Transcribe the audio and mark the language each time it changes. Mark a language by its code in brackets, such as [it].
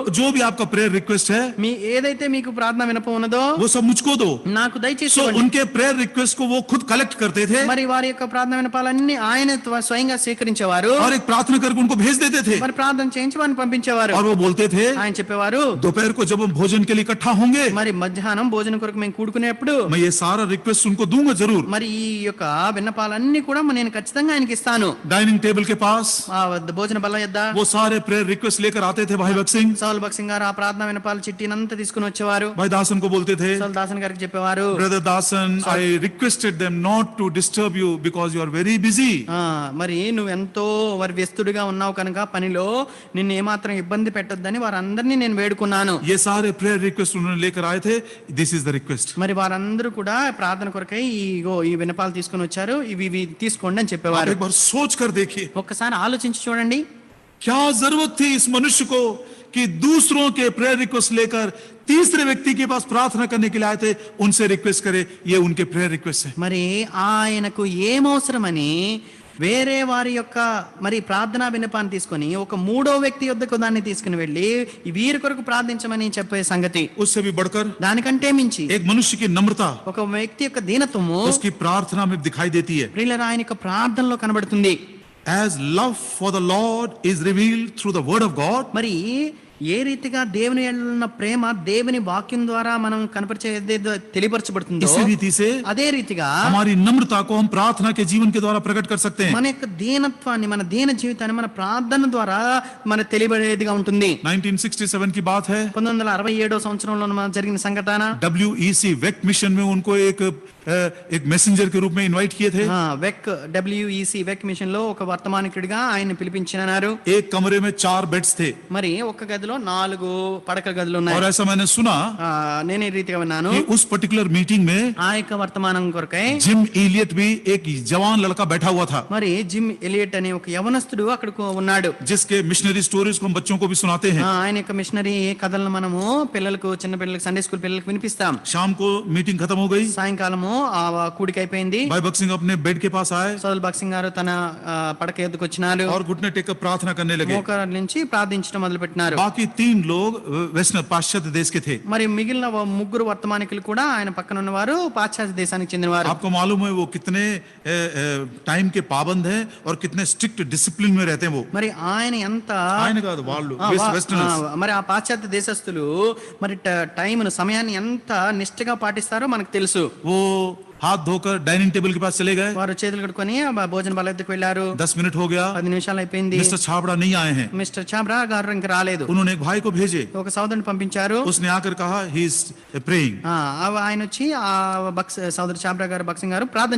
[hi] जो भी आपका प्रेयर रिक्वेस्ट है [te] మీ ఏదైతే మీకు ప్రార్థన వినపం ఉన్నదో [hi] वो सब मुझको दो। [te] నాకు దయచేసి सो ఇవ్వండి। [hi] उनके प्रेयर रिक्वेस्ट को वो खुद कलेक्ट करते थे [te] మరి వారి యొక్క ప్రార్థన వినపాలన్నీ ఆయన స్వయంగా స్వీకరించేవారు। [hi] और एक प्रार्थना करके उनको भेज देते थे [te] మరి ప్రార్థన చేయించి వారిని పంపించేవారు। [hi] और वो बोलते थे, [te] ఆయన చెప్పేవారు, [hi] दोपहर को जब हम भोजन के लिए इकट्ठा होंगे [te] మరి మధ్యాహ్నం భోజనం కొరకు మేము కూడుకునేప్పుడు [hi] मैं ये सारा रिक्वेस्ट उनको दूंगा जरूर। [te] మరి ఈ యొక్క విన్నపాలన్నీ కూడా నేను ఖచ్చితంగా ఆయనకి ఇస్తాను। [hi] डाइनिंग टेबल के पास [te] ఆ భోజన బల్ల యొద్ద [hi] वो सारे प्रेयर रिक्वेस्ट लेकर आते थे भाई भगत सिंह। [te] సౌల్ భగత్ సింగ్ గారు ఆ ప్రార్థన వినపాల చిట్టినంతా తీసుకుని వచ్చేవారు। [hi] भाई दासन को बोलते थे, [te] సౌల్ దాసన్ గారికి చెప్పేవారు, [en] Brother Dasan, I requested them not to disturb you because you are very busy. [te] మరి నువ్వు ఎంతో వారి వ్యస్తుడిగా ఉన్నావు కనుక పనిలో నిన్ను ఏమాత్రం ఇబ్బంది పెట్టొద్దని వారందరినీ నేను వేడుకున్నాను। [hi] ये सारे प्रेयर रिक्वेस्ट उन्होंने लेकर आए थे, [en] This is the request. [te] మరి వారందరూ కూడా ప్రార్థన కొరకై ఈ వినపాలు తీసుకుని వచ్చారు, ఇవి తీసుకోండి అని చెప్పేవారు। [hi] एक बार सोच कर देखिए, [te] ఒక్కసారి ఆలోచించి చూడండి, [hi] क्या जरूरत थी इस मनुष्य को कि दूसरों के प्रेयर रिक्वेस्ट लेकर तीसरे व्यक्ति के पास प्रार्थना करने के लिए आए थे, उनसे रिक्वेस्ट करे। ये उनके प्रेयर रिक्वेस्ट है। [te] మరి ఆయనకు ఏమవసరమని వేరే వారి యొక్క మరి ప్రార్థనా విన్నపాన్ని తీసుకొని ఒక మూడో వ్యక్తి యొద్దకు దాన్ని తీసుకుని వెళ్ళి వీరి కొరకు ప్రార్థించమని చెప్పే సంగతి। [hi] उससे भी बढ़कर [te] దానికంటే మించి [hi] एक मनुष्य की नम्रता [te] ఒక వ్యక్తి యొక్క దీనత్వము [hi] उसकी प्रार्थना में दिखाई देती है। [te] ప్రియులారా ఆయన యొక్క ప్రార్థనలో కనబడుతుంది। [en] As love for the Lord is revealed through the word of God, [te] మరి ఏ రీతిగా దేవుని యందు ఉన్న ప్రేమ దేవుని వాక్యం ద్వారా మనం కనపరిచేదేదో తెలియపరచబడుతుందో [hi] इसी रीति से [te] అదే రీతిగా [hi] हमारी नम्रता को हम प्रार्थना के जीवन के द्वारा प्रकट कर सकते हैं। [te] మన యొక్క దీనత్వాన్ని మన దీన జీవితాన్ని మన ప్రార్థన ద్వారా మన తెలియబడేదిగా ఉంటుంది। [hi] 1967 की बात है, [te] 1967 సంవత్సరంలో జరిగిన సంఘటన। [hi] WEC वेक मिशन में उनको एक मैसेंजर के रूप में इनवाइट किए थे। [te] WEC వెక్ మిషన్ లో ఒక వర్తమానికుడిగా ఆయన పిలిపించినారు। [hi] एक कमरे में 4 बेड्स थे [te] మరి ఒక గదిలో 4 పడక గదులు ఉన్నాయి। [hi] और ऐसा मैंने सुना [te] నేను ఈ రీతిగా విన్నాను, [hi] कि उस पर्टिकुलर मीटिंग में [te] ఆ యొక్క వర్తమానం కొరకై [hi] जिम एलियट भी एक जवान लड़का बैठा हुआ था, [te] మరి జిమ్ ఎలియట్ అనే ఒక యవనస్తుడు అక్కడ ఉన్నాడు। [hi] जिसके मिशनरी स्टोरीज को हम बच्चों को भी सुनाते हैं। [te] ఆయన యొక్క మిషనరీ కథలను మనము పిల్లలకు, చిన్న పిల్లలకు, సండే స్కూల్ పిల్లలకు వినిపిస్తాం। [hi] शाम को मीटिंग खत्म हो गई, [te] సాయంకాలము ఆ కూడిక అయిపోయింది। [hi] भाई भगत सिंह अपने बेड के पास आए [te] సౌల్ భగత్ సింగ్ గారు తన పడక ఎద్దుకు వచ్చినారు, [hi] और घुटने टेक कर प्रार्थना करने लगे। [te] మోకాళ్ళ నుంచి ప్రార్థించడం మొదలు పెట్టినారు। [hi] बाकी 3 लोग वेस्टर्न पाश्चात्य देश के थे। [te] మరి మిగిలిన ముగ్గురు వర్తమానికులు కూడా ఆయన పక్కన ఉన్నవారు పాశ్చాత్య దేశానికి చెందినవారు। [hi] आपको मालूम है वो कितने टाइम के पाबंद हैं और कितने स्ट्रिक्ट डिसिप्लिन में रहते हैं वो। [te] మరి ఆయన ఎంత ఆయన కాదు వాళ్ళు, వెస్టర్నర్స్। మరి ఆ పాశ్చాత్య దేశస్తులు మరి టైంను, సమయాన్ని ఎంత నిష్ఠగా పాటిస్తారో మనకు తెలుసు। [hi] वो हाथ धोकर डाइनिंग टेबल के पास चले गए। [te] వారు చేతులు కడుక్కొని భోజన బల్ల దగ్గరికి వెళ్ళారు। [hi] 10 मिनट हो गया, [te] 10 నిమిషాలు అయిపోయింది, [hi] मिस्टर छाबड़ा नहीं आए हैं। [te] మిస్టర్ చాబ్రా గారు ఇంకా రాలేదు। [hi] उन्होंने एक भाई को भेजे, [te] ఒక సోదరుని పంపించారు। [hi] उसने आकर कहा [en] he is praying, [te] ఆయన వచ్చి ఆ సోదరు చాబ్రా గారు, బక్సింగ్ గారు ప్రార్థన